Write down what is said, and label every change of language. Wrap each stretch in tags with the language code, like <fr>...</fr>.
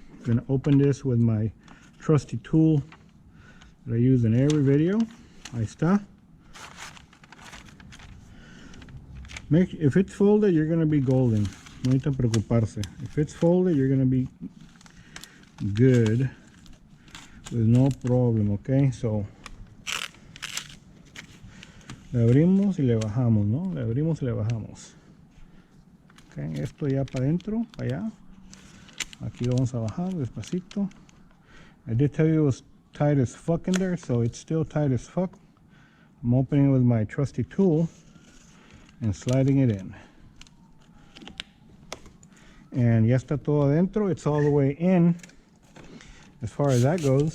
<en>I'm gonna open this with my trusty tool that I use in every video.</en> <es>Ahí está.</es> <en>If it's folded, you're gonna be golden.</en> <es>No hay que preocuparse.</es> <en>If it's folded, you're gonna be good with no problem, okay?</en> <es>So le abrimos y le bajamos, ¿no? Le abrimos y le bajamos. Okay, esto ya para adentro, para allá. Aquí lo vamos a bajar despacito.</es> <en>I did tell you it was tight as fuck in there, so it's still tight as fuck. I'm opening it with my trusty tool and sliding it in. And</en> <es>ya está todo adentro.</es> <en>It's all the way in as far as that goes.</en>